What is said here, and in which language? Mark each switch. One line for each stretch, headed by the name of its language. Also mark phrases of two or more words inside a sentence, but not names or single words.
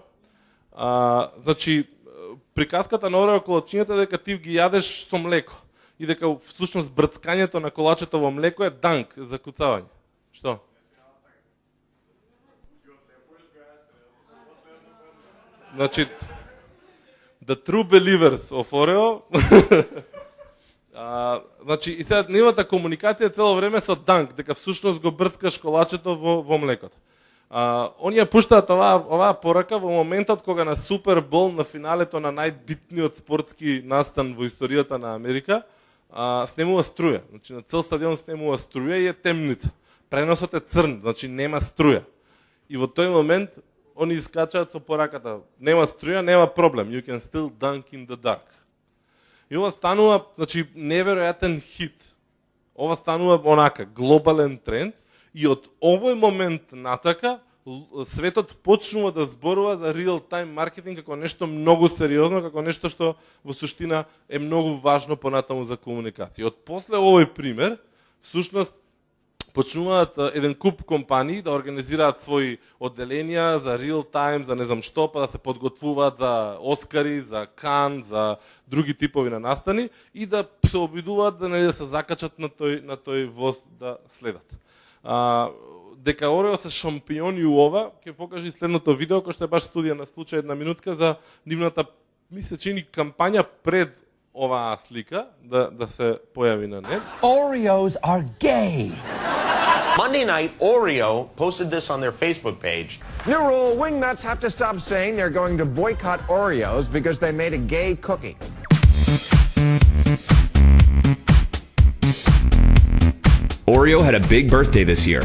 Macedonian: Значи, приказката на Орео колачињата е дека ти ги јадеш со млеко. И дека всушност брцкањето на колачето во млеко е данк, закуцавање. Што? Значи,
English: the true believers of Oreo.
Macedonian: Значи, и сега нивната комуникација цело време со данк, дека всушност го брцкаш колачето во млекото. Оние пуштаат оваа порака во моментот кога на Супер Бол, на финалето на најбитниот спортски настан во историјата на Америка, снемува струја. Значи на цел стадион снемува струја и е темница. Преносот е црн, значи нема струја. И во тој момент они искачаат со пораката. Нема струја, нема проблем.
English: You can still dunk in the dark.
Macedonian: И ова станува, значи, неверојатен хит. Ова станува онака глобален тренд и од овој момент натака светот почнува да зборува за real-time маркетинг како нешто многу сериозно, како нешто што во суштина е многу важно понатаму за комуникација. Од после овој пример, всушност, почнуваат еден куп компании да организираат своји одделенија за real-time, за не знам што, па да се подготвуваат за Оскари, за Кан, за други типови на настани и да се обидуваат да се закачат на тој воз да следат. Дека Орео се шампиони у ова, ќе покажи и следното видео, кој што е баш студија на случај, една минутка, за нивната, мисля, чини кампања пред оваа слика, да се појави на нет.
English: Oreos are gay. Monday night, Oreo posted this on their Facebook page. New rule, wingnuts have to stop saying they're going to boycott Oreos because they made a gay cookie. Oreo had a big birthday this year.